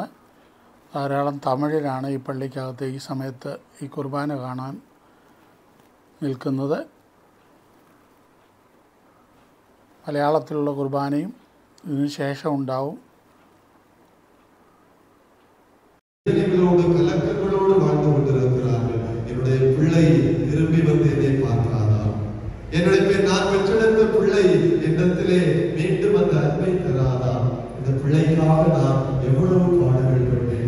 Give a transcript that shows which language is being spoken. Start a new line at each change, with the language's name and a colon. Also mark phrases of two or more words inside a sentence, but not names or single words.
Malayalam: ധാരാളം തമിഴിലാണ് ഈ പള്ളിക്കകത്ത് ഈ സമയത്ത് ഈ കുർബാന കാണാൻ നിൽക്കുന്നത്. മലയാളത്തിലുള്ള കുർബാനയും ഇതിനു ശേഷം ഉണ്ടാവും.
Tamil: கலக்கங்களோடு வாழ்ந்து கொண்டிருக்கிறார்கள். என்னுடைய பிள்ளை திரும்பி வந்து என்னை பார்க்காதா, என்னுடைய நான் பெற்றெடுத்த பிள்ளை என்னத்திலே மீண்டும் அந்த அன்பை தராதா, இந்த பிள்ளைக்காக நான் எவ்வளவு பாடுகள் பட்டேன்.